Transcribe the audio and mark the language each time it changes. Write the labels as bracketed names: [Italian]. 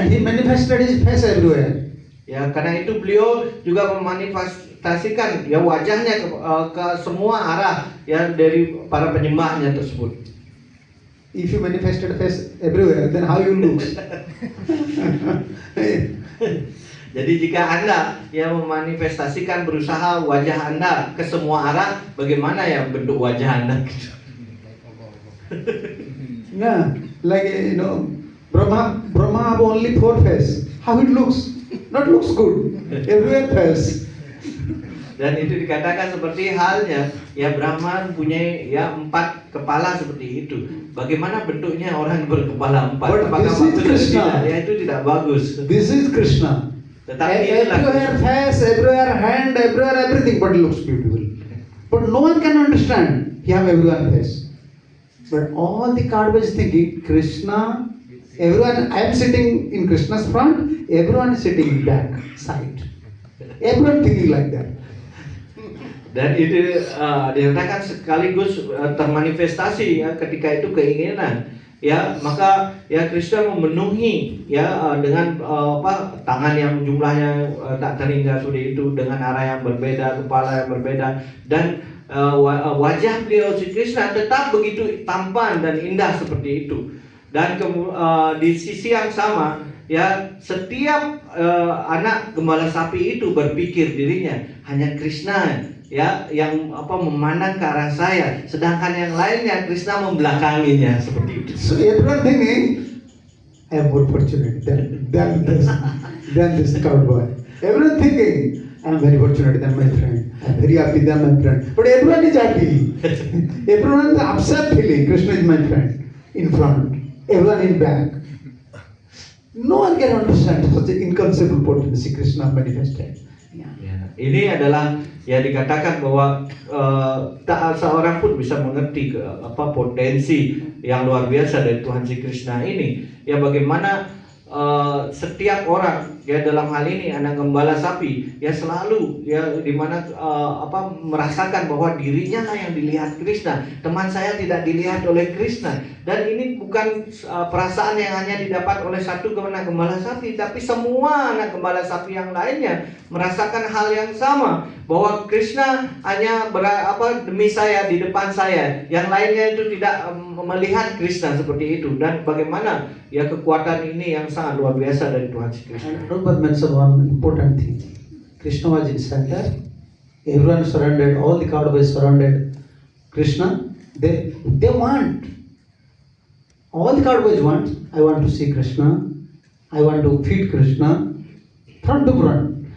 [English] And he manifested his face everywhere. [Indonesian] Ya, karena itu beliau juga memanifestasikan ya wajahnya ke semua arah ya dari para penyembahnya tersebut. [English] If you manifested face everywhere, then how you look? [Indonesian] Jadi jika Anda yang memanifestasikan berusaha wajah Anda ke semua arah, bagaimana ya bentuk wajah Anda? [English] Yeah, like Brahma have only 4 faces. How it looks? Not looks good. Everywhere face. [Indonesian] Dan itu dikatakan seperti halnya ya Brahma punya ya 4 kepala seperti itu. Bagaimana bentuknya orang berkepala 4? Apakah bagus? Tidak? Ya itu tidak bagus. [English] This is Krishna. [Indonesian] Tetapi [English] everywhere face, everywhere hand, everywhere everything, but it looks beautiful. But no one can understand. He have everyone face. But all the cowboys thinking Krishna. Everyone, I am sitting in Krishna's front. Everyone is sitting in back side. Everyone thinking like that. [Indonesian] Dan itu dikatakan sekaligus termanifestasi ya ketika itu keinginan ya, maka ya Krishna memenuhi ya dengan tangan yang jumlahnya tak terhingga seperti itu, dengan arah yang berbeda, kepala yang berbeda, dan wajah beliau si Krishna tetap begitu tampan dan indah seperti itu. Dan di sisi yang sama ya setiap anak gembala sapi itu berpikir dirinya hanya Krishna ya yang memandang ke arah saya, sedangkan yang lainnya Krishna membelakanginya seperti itu. [English] So everyone thinking I am more fortunate than this cowboy. Everyone thinking I am very fortunate than my friend. I am very happy than my friend. But everyone is happy. Everyone is upset feeling Krishna is my friend in front, everyone in back. No one can understand such an inconceivable potency Krishna manifested. [Indonesian] Ya, ini adalah ya dikatakan bahwa tak seorang pun bisa mengerti potensi yang luar biasa dari Tuhan si Krishna ini. Ya bagaimana setiap orang ya dalam hal ini anak gembala sapi ya selalu ya dimana merasakan bahwa dirinya lah yang dilihat Krishna, teman saya tidak dilihat oleh Krishna. Dan ini bukan perasaan yang hanya didapat oleh satu anak gembala sapi, tapi semua anak gembala sapi yang lainnya merasakan hal yang sama, bahwa Krishna hanya demi saya, di depan saya, yang lainnya itu tidak melihat Krishna seperti itu. Dan bagaimana ya kekuatan ini yang sangat luar biasa dari Tuhan Krishna. [English] And Prabhupada mentioned one important thing. Krishna was in center. Everyone surrounded, all the cowboys surrounded Krishna. They want. All the cowboys want. I want to see Krishna. I want to feed Krishna. Front to front.